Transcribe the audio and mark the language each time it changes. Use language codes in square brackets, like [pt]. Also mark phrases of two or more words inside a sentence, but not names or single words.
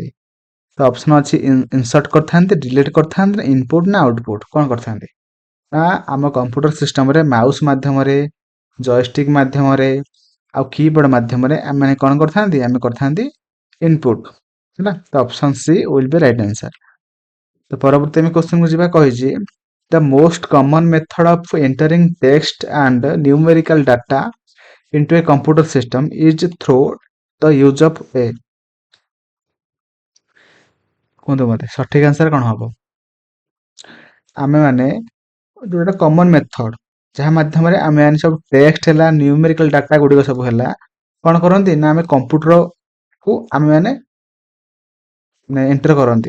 [or] ତ ଅପସନ୍ ଅଛି ଇନସର୍ଟ କରିଥାନ୍ତି, ଡିଲିଟ୍ କରିଥାନ୍ତି, ନା ଇନପୁଟ ନା ଆଉଟପୁଟ୍ କ'ଣ କରିଥାନ୍ତି? ନା ଆମ କମ୍ପ୍ୟୁଟର ସିଷ୍ଟମରେ ମାଉସ୍ ମାଧ୍ୟମରେ, ଜୟଷ୍ଟିକ୍ ମାଧ୍ୟମରେ ଆଉ କିବୋର୍ଡ ମାଧ୍ୟମରେ ଆମେ ମାନେ କ'ଣ କରିଥାନ୍ତି? ଆମେ କରିଥାନ୍ତି ଇନପୁଟ। ହେଲା, ତ [en] option C will be right answer. [or] ତ ପରବର୍ତ୍ତୀ ଆମେ କ୍ୱେଶ୍ଚିନ୍କୁ ଯିବା। [en] କହିଛି the most common method of entering text and numerical data into a computer system is through the use of a। [or] କୁହନ୍ତୁ ମତେ ସଠିକ୍ ଆନ୍ସର କ'ଣ ହବ? ଆମେ ମାନେ ଯୋଉଟା [en] common method, [or] ଯାହା ମାଧ୍ୟମରେ ଆମେ ମାନେ ସବୁ ଟେକ୍ସଟ ହେଲା, [en] numerical data [or] ଗୁଡ଼ିକ ସବୁ ହେଲା, କ'ଣ କରନ୍ତି ନା ଆମେ କମ୍ପ୍ୟୁଟରକୁ ଆମେ ମାନେ ଏଣ୍ଟର କରନ୍ତି।